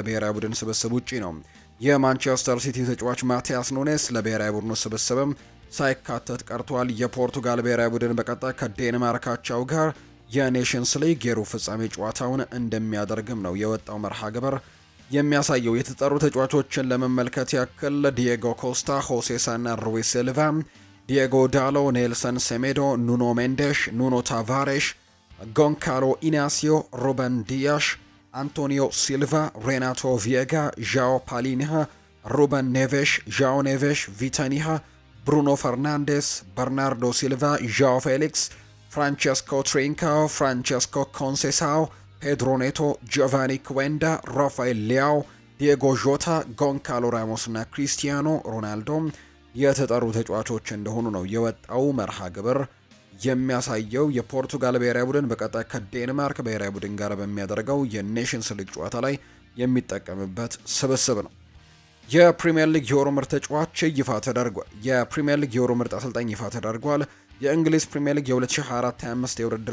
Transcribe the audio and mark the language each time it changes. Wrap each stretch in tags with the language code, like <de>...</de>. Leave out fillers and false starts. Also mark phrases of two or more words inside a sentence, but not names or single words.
<am>ብሔራዊ ቡድን ስብስብ ውጪ ነው። የማንቸስተር ሲቲ ተጫዋች ማቲያስ ኑኔስ ለብሔራዊ ቡድኑ ስብስብም ሳይካተት ቀርቷል። የፖርቱጋል ብሔራዊ ቡድን በቀጣይ ከዴንማርካቸው ጋር የኔሽንስ ሊግ የሩብ ፍጻሜ ጨዋታውን እንደሚያደርግም ነው የወጣው መርሃ ግብር የሚያሳየው። የተጠሩ ተጫዋቾችን ለመመልከት ያክል ዲየጎ ኮስታ፣ ሆሴሳና ሩዊስ ሲልቫ፣ ዲየጎ ዳሎ፣ ኔልሰን ሴሜዶ፣ ኑኖ ሜንዴሽ፣ ኑኖ ታቫሬሽ፣ ጎንካሎ ኢናሲዮ፣ ሩበን ዲያሽ፣ አንቶኒዮ ሲልቫ፣ ሬናቶ ቪየጋ፣ ዣኦ ፓሊኒሃ፣ ሩበን ኔቬሽ፣ ዣኦ ኔቬሽ፣ ቪታኒሃ፣ ብሩኖ ፈርናንዴስ፣ በርናርዶ ሲልቫ፣ ዣኦ ፌሊክስ፣ ፍራንቸስኮ ትሪንካኦ፣ ፍራንቸስኮ ኮንሴሳኦ፣ ፔድሮ ኔቶ፣ ጂዮቫኒ ኩዌንዳ፣ ራፋኤል ሊያኦ፣ ዲየጎ ዦታ፣ ጎንካሎ ራሞስ እና ክሪስቲያኖ ሮናልዶ የተጠሩ ተጫዋቾች እንደሆኑ ነው የወጣው መርሃ ግብር የሚያሳየው። የፖርቱጋል ብሔራዊ ቡድን በቀጣይ ከዴንማርክ ብሔራዊ ቡድን ጋር በሚያደርገው የኔሽንስ ሊግ ጨዋታ ላይ የሚጠቀምበት ስብስብ ነው። የፕሪሚየር ሊግ የወሩ ምርጥ ተጫዋች ይፋ ተደርጓል። የፕሪሚየር ሊግ የወሩ ምርጥ አሰልጣኝ ይፋ ተደርጓል። የእንግሊዝ ፕሪሚየር ሊግ የ2024-25 የውድድር</am>